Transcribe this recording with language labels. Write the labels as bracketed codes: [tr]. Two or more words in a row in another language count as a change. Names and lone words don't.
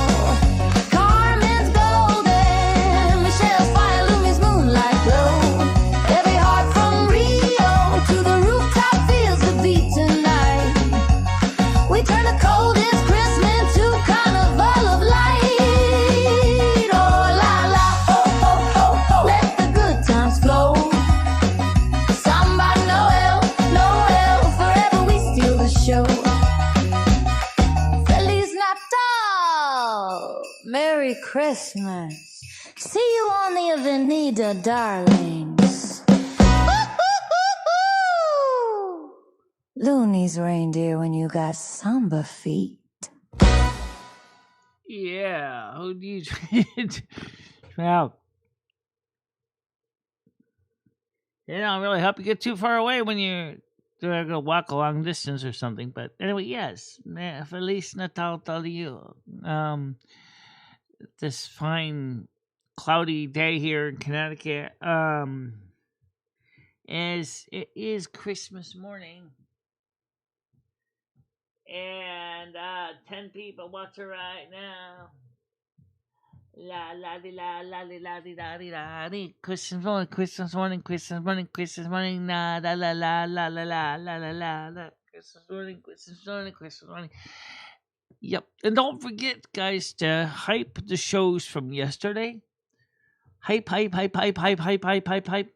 [en] Carmen's golden, Michelle's fire, Lumi's moonlight glow. Every heart from Rio to the rooftop feels the beat tonight. We turn the coldest Christmas to carnival of light. Oh la la, ho ho ho ho, let the good times flow. Samba Noel, Noel, forever we steal the show. [pt] Feliz Natal, [en] Merry Christmas. See you on the Avenida, darlings. Woo-hoo-hoo-hoo! Looney's reindeer when you got samba feet. Yeah, who needs well, they don't really help you get too far away when you're going to walk a long distance or something. But anyway, yes, [pt] Feliz Natal [en] to you. This fine cloudy day here in Connecticut. As it is Christmas morning. And 10 people watching right now. La la di la la di la di la di la di. Christmas morning, Christmas morning, Christmas morning, Christmas morning. La la la la la la la la la la. Christmas morning, Christmas morning, Christmas morning. Yep, and don't forget, guys, to hype the shows from yesterday. Hype, hype, hype, hype, hype, hype, hype, hype, hype.